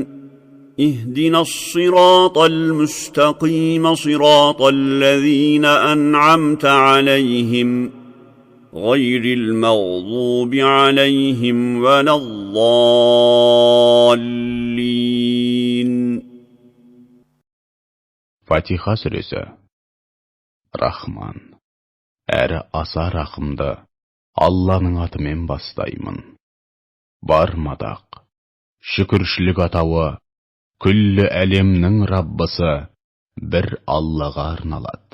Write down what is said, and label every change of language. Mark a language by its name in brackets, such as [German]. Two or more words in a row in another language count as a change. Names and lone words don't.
[Arabic] اهدنا الصراط المستقيم، صراط الذين أنعمت عليهم غير المغضوب عليهم ولا الضالين. [Kazakh] Фатиха сүресі. Рахман, әрі аса рақымды Алланың атымен бастаймын. Бар мадақ, шүкіршілік атауы, күллі әлемнің Раббысы бір Аллаға арналады.